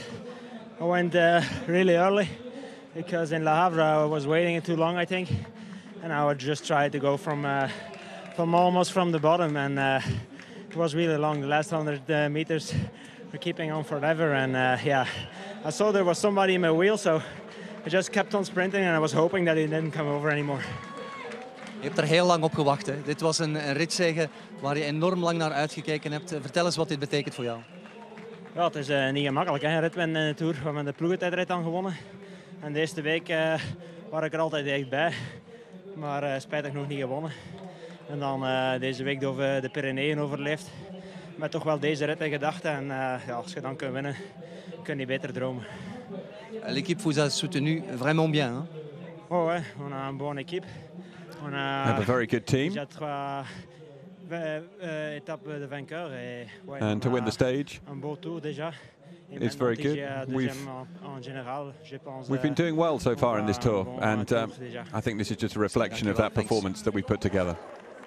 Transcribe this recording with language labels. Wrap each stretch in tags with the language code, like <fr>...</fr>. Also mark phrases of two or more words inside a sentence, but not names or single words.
<en>I went really early because in Le Havre I was waiting too long, I think, and I would just try to go from almost from the bottom, and it was really long. The last 100 meters were keeping on forever, and yeah, I saw there was somebody in my wheel, so I just kept on sprinting, and I was hoping that he didn't come over anymore.</en> <nl>Je hebt er heel lang op gewacht. Hè. Dit was een ritzege waar je enorm lang naar uitgekeken hebt. Vertel eens wat dit betekent voor jou. Ja, het is niet gemakkelijk, hè. Ritwin in de Tour. We hebben de ploegentijdrit dan gewonnen. En de eerste week was ik er altijd dichtbij. Maar spijtig nog niet gewonnen. En dan deze week de Pyreneeën overleefd. Met toch wel deze rit in gedachten. En ja, als je dan kunt winnen, kun je beter dromen.</nl> <fr>L'équipe vous a soutenu vraiment bien. Hein? Oh ouais, on a une bonne équipe. On</fr> <en>have a very good team. And to win the stage, it's very good. We've been doing well so far in this tour, and I think this is just a reflection of that performance that we put together.</en>